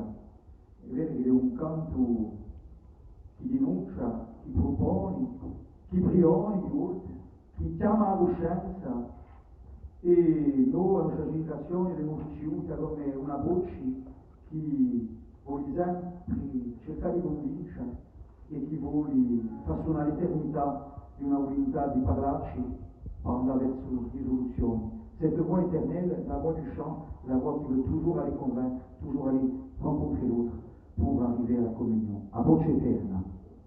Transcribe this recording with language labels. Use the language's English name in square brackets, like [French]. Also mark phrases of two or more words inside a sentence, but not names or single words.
[Italian] È vero che è un canto che denuncia, che propone, che prioni di volte, che chiama a coscienza e noi la nostra generazione l'abbiamo ricevuta come una voce che vuole sempre cercare di convincere e che vuole fare suonare l'eternità di una volontà di parlarci per andare verso risoluzioni. [French] Cette voix éternelle, la voix du chant, la voix qui veut toujours aller convaincre, toujours aller rencontrer l'autre pour arriver à la communion. [Corsican] A voce eterna.